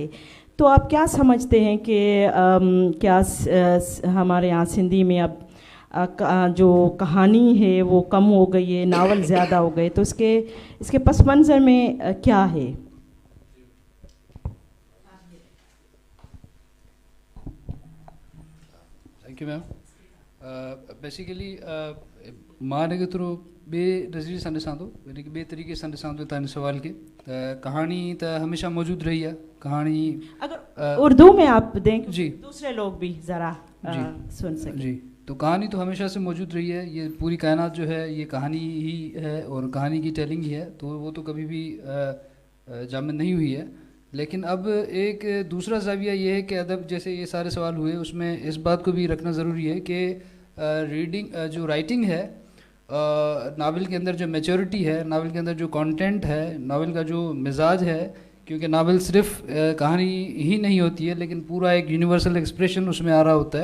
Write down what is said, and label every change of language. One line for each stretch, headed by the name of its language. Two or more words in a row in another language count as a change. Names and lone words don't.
Urdu: تو آپ کیا سمجھتے ہیں کہ کیا ہمارے یہاں سندھی میں اب جو کہانی ہے وہ کم ہو گئی ہے, ناول زیادہ ہو گئے, تو اس کے پس منظر میں کیا ہے؟
English: thank you ma'am.
Sindhi: بیسیکلی मां हिन खे थोरो ॿिए नज़रिए सां ॾिसां थो, यानी कि ॿिए तरीक़े सां ॾिसां थो तव्हां हिन सुवाल खे. त कहाणी त हमेशह मौजूदु रही आहे. कहाणी
Urdu: اگر اردو میں آپ دیں जी, دوسرے لوگ بھی ذرا سن سکیں. जी, تو کہانی تو ہمیشہ سے موجود رہی ہے. یہ پوری کائنات جو ہے یہ کہانی ہی ہے اور کہانی کی ٹیلنگ ہی ہے, تو وہ تو کبھی بھی جامد نہیں ہوئی ہے. لیکن اب ایک دوسرا زاویہ یہ ہے کہ ادب جیسے یہ سارے سوال ہوئے اس میں اس بات کو بھی رکھنا ضروری ہے کہ ریڈنگ جو رائٹنگ ہے, ناول کے اندر جو میچورٹی ہے, ناول کے اندر جو کانٹینٹ ہے, ناول کا جو مزاج ہے, کیونکہ ناول صرف کہانی ہی نہیں ہوتی ہے لیکن پورا ایک
English: universal expression
Urdu: اس میں آ رہا ہوتا ہے.